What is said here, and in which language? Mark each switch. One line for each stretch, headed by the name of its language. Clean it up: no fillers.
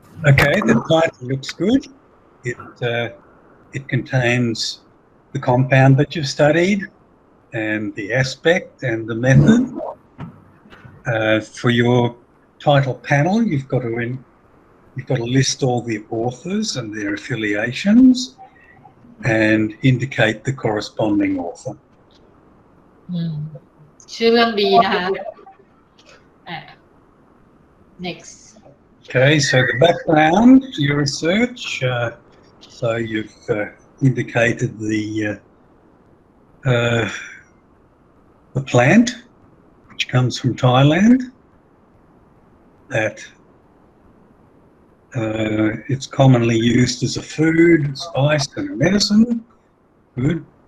English: Okay, the title looks good. It contains the compound that you've studied and the aspect and the method. For your title panel, you've got to list all the authors and their affiliations and indicate the corresponding author.
Thai: ชื่อเรื่องดีนะคะ
English: Next. Okay, so the background to your research. So you've indicated the plant which comes from Thailand, that it's commonly used as a food, spice, and a medicine. Good.